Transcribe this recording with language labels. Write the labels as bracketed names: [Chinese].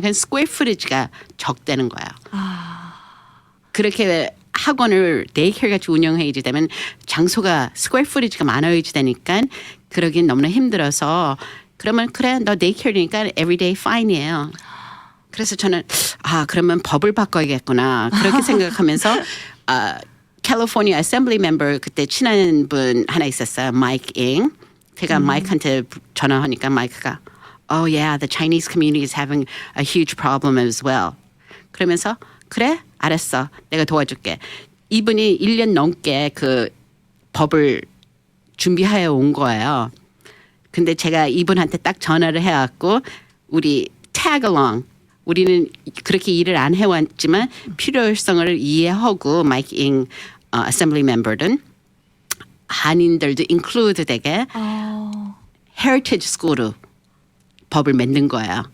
[Korean] 그래서 스퀘어 푸티지가 적다는 거예요. 그렇게 학원을 데이케어 같이 운영해야 되면 장소가 스퀘어 푸티지가 많아야 되니까 그러긴 너무나 힘들어서 그러면 그래 너 데이케어니까 [English] everyday fine [Korean] 이에요. 그래서 저는 그러면 법을 바꿔야겠구나 그렇게 생각하면서 캘리포니아 어셈블리 멤버 그때 친한 분 하나 있었어요. 마이크 잉. 제가 마이크한테 전화하니까 마이크가 [English] Oh yeah, the Chinese community is having a huge problem as well. [Korean] 그러면서 그래 알았어 내가 도와줄게. 이분이 1년 넘게 그 법을 준비하여 온 거예요. 근데 제가 이분한테 딱 전화를 해갖고 우리 [English] tag along [Korean] 우리는 그렇게 일을 안 해왔지만 필요성을 이해하고 마이크 잉 어셈블리 멤버든 한인들도 include 되게 heritage school로 법을 만든 거예요.